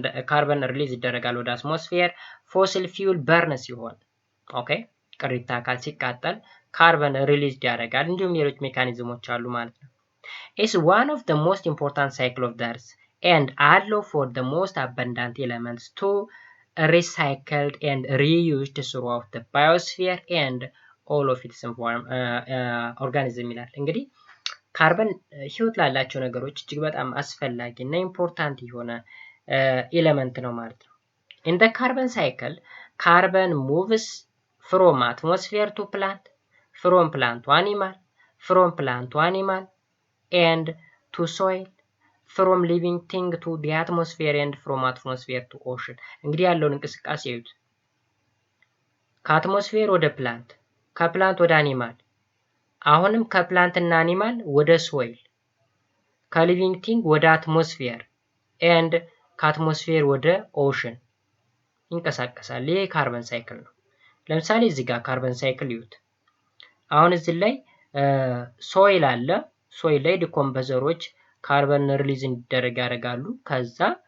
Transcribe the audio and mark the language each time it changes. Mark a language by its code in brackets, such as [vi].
[am] ካርበን ሪሊዝ ይደረጋል ወደ አትሞስፌር። ፎሲል ፊውል በርን ሲሆን ኦኬ ቅሪተ አካል ሲቃጠል ካርበን ሪሊዝ ያደርጋል። እንዲሁም ሌሎች ሜካኒዝሞች አሉ ማለት ነው። [en] is one of the most important cycle of the earth and allow for the most abundant elements to recycled and reused throughout the biosphere and all of its [am] organism ይላል። እንግዲህ ካርበን ህይወት ላላቸው ነገሮች እጅግ በጣም አስፈላጊ እና ኢምፖርታንት የሆነ ኤሌመንት ነው ማለት ነው። [en] In the carbon cycle, carbon moves from atmosphere to plant, from plant to animal, from plant to animal, and to soil, from living thing to the atmosphere, and from atmosphere to ocean. [am] እንግዲህ ያለውን እንቅስቃሴ እዩት። ከአትሞስፌር ወደ ፕላንት፣ ከፕላንት ወደ አኒማል፣ አሁንም ከፕላንት እና አኒማል ወደ ሶይል፣ ከሊቪንግ ቲንግ ወደ አትሞስፌር ኤንድ ከአትሞስፌር ወደ ኦሽን ይንቀሳቀሳል። ይሄ ካርበን ሳይክል ነው። ለምሳሌ እዚህ ጋር ካርበን ሳይክል ይዩት። አሁን እዚህ ላይ ሶይል አለ። ሶይል ላይ ዲኮምፖዘሮች ካርበን ሪሊዝ እንዲደረግ ያደርጋሉ። ከዛ